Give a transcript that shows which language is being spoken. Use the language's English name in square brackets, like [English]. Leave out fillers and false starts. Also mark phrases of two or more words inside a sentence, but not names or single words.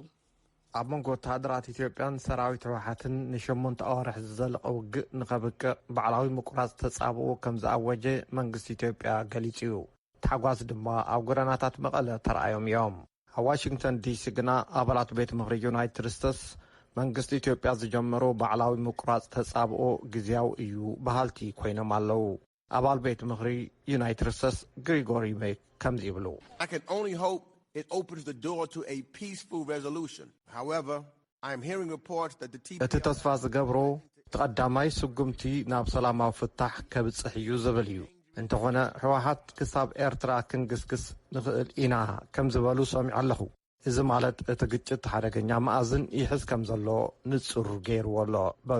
[Tigrinya] ኣብ መንጎ ወተሃደራት ኢትዮጵያን ሰራዊት ህወሓትን ን8 ኣዋርሕ ዝዘለቐ ውግእ ንኸብቅዕ ባዕላዊ ምቁራፅ ተጻብኡ ከም ዝኣወጀ መንግስቲ ኢትዮጵያ ገሊጹ እዩ ተሓጓስ ድማ ኣብ ጎደናታት መቐለ ተረኣዮም እዮም ኣብ ዋሽንግተን ዲሲ ግና ኣባላት ቤት ምኽሪ ዩናይትድ ስቴትስ መንግስቲ ኢትዮጵያ ዝጀመሩ ባዕላዊ ምቁራጽ ተጻብኦ ግዝያዊ እዩ ባህልቲ ኮይኖም ኣለዉ ኣባል ቤት ምኽሪ ዩናይትድ ስቴትስ ግሪጎሪ ሜክ ከምዚ ይብሉ [English] I can only hope it opens the door to a peaceful resolution. However, I am hearing reports that the [Tigrinya] እቲ ተስፋ ዝገብሮ ተቐዳማይ ስጉምቲ ናብ ሰላማዊ ፍታሕ ከብጽሕ እዩ ዝብል እዩ እንተኾነ ሕወሓት ክሳብ ኤርትራ ክንግስግስ ንኽእል ኢና ከም ዝበሉ ሰሚዑ ኣለኹ እዚ ማለት እቲ ግጭት ሓደገኛ መኣዝን ይሕዝ ከም ዘሎ ንጹር ገይርዎ ኣሎ በሉ